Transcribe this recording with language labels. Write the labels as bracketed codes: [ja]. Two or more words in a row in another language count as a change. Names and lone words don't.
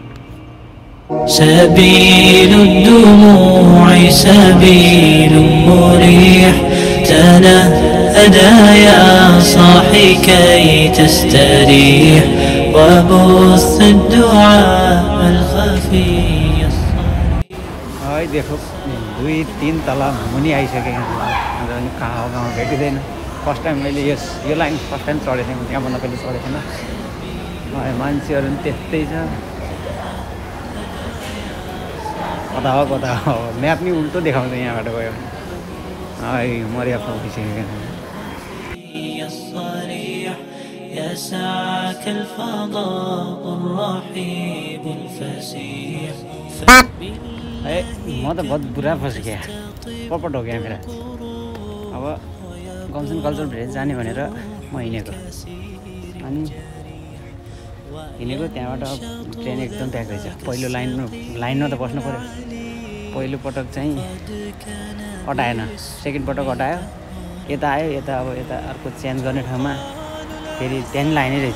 [ar] سبيل الدموع سبيل مريح تنهدى يا صاحي كي تستريح وبث الدعاء الخفي الصريح. [ne] देखो 2-3 तला मुनि आइसकेँ अन्त पनि गाउँमा भेटिँदैन। [en] first time [ne] मैले यो लाइन [en] first time [ne] चढेको थिएँ, त्यहाँभन्दा पहिले चढेको थिएन। मान्छेहरू पनि त्यस्तै छ, कता हो म्याप नि उल्टो देखाउँछ यहाँबाट गयो भने। मरिया पुगिसकेको [ar] يسعك الفضاء الرحيب الفسيح [ne] म त [hi] बहुत बुरा [ne] फस्केँ, पपट [hi] हो क्या मेरा। [ne] अब गम्सन कल्चर भिलेज जाने भनेर म हिँडेको, अनि हिँडेको त्यहाँबाट ट्रेन एकदम प्याक रहेछ। पहिलो लाइनमा त बस्नु पऱ्यो। पहिलो पटक चाहिँ अटाएन, सेकेन्ड पटक अटायो, यता आयो, यता अब यता अर्को चेन्ज गर्ने ठाउँमा फेरि त्यहाँ लाइनै रहेछ।